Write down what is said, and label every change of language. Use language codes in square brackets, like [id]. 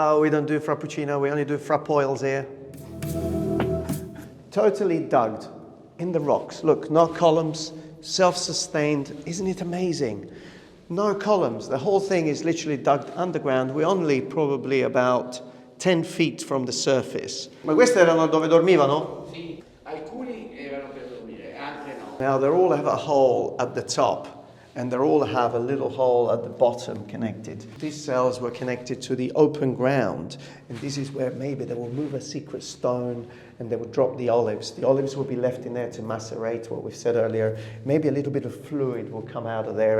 [en] We don't do frappuccino, we only do frapp oils here. Totally dug in the rocks. Look, no columns, self-sustained. Isn't it amazing? No columns. The whole thing is literally dug underground. We're only probably about 10 feet from the surface. [it] Ma queste erano dove dormivano? Sì, alcuni erano per dormire, altri no. [en] Now they all have a hole at the top and they all have a little hole at the bottom connected. These cells were connected to the open ground, and this is where maybe they will move a secret stone and they will drop the olives. The olives will be left in there to macerate, what we've said earlier. Maybe a little bit of fluid will come out of there.